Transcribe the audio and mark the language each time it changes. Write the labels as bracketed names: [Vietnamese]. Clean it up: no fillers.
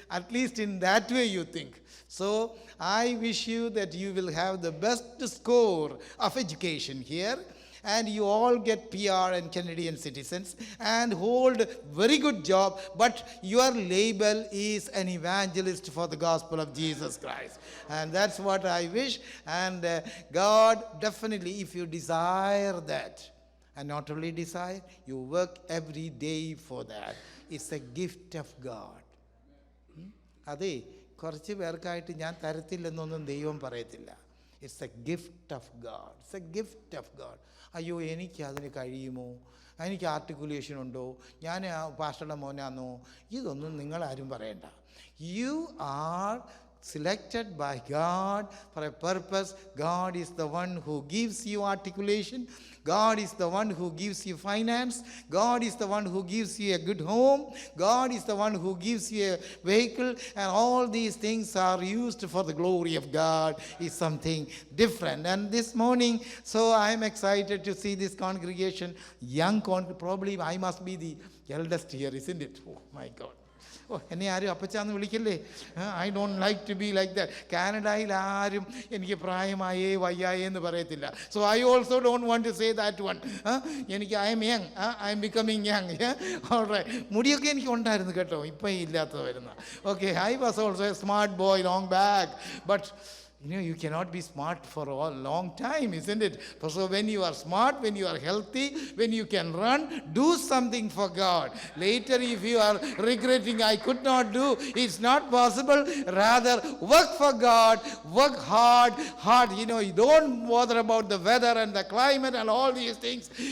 [English] At least in that way you think. So I wish you that you will have the best score of education here, and you all get PR and Canadian citizens and hold very good job, but your label is an evangelist for the gospel of Jesus Christ. And that's what I wish. And God, definitely, if you desire that, and not only desire, you work every day for that. It's a gift of God. [Malayalam] അതെ കുറച്ച് പേർക്കായിട്ട് ഞാൻ തരത്തില്ലെന്നൊന്നും ദൈവം പറയത്തില്ല. [English] It's a gift of God. [Malayalam] It's A gift of God. അയ്യോ എനിക്ക് അതിന് കഴിയുമോ, എനിക്ക് ആർട്ടിക്കുലേഷൻ ഉണ്ടോ, ഞാൻ പാസ്റ്ററുടെ മോനാന്നോ, ഇതൊന്നും നിങ്ങളാരും പറയണ്ട. [English] You are selected by God for a purpose. God is the one who gives you articulation. God is the one who gives you finance. God is the one who gives you a good home. God is the one who gives you a vehicle. And all these things are used for the glory of God. Is something different. And this morning, so I am excited to see this congregation, young probably I must be the eldest here, isn't it? Oh my God. [Malayalam] എന്നെ ആരും അപ്പച്ചാന്ന് വിളിക്കല്ലേ. [English] I don't like to be like that. [Malayalam] കാനഡയിൽ ആരും എനിക്ക് പ്രായമായേ വയ്യായേ എന്ന് പറയത്തില്ല. [English] So I also don't want to say that one. [Malayalam] എനിക്ക് [English] I'm young, I'm becoming young. Alright. [Malayalam] മുടിയൊക്കെ എനിക്ക് ഉണ്ടായിരുന്നു കേട്ടോ, ഇപ്പം ഇല്ലാത്ത വരുന്ന. [English] Okay, I was also a smart boy long back. But You cannot be smart for a long time, isn't it? So when you are smart, when you are healthy, when you can run, do something for God. Later, if you are regretting, I could not do, it's not possible. Rather, work for God, work hard. You don't bother about the weather and the climate and all these things.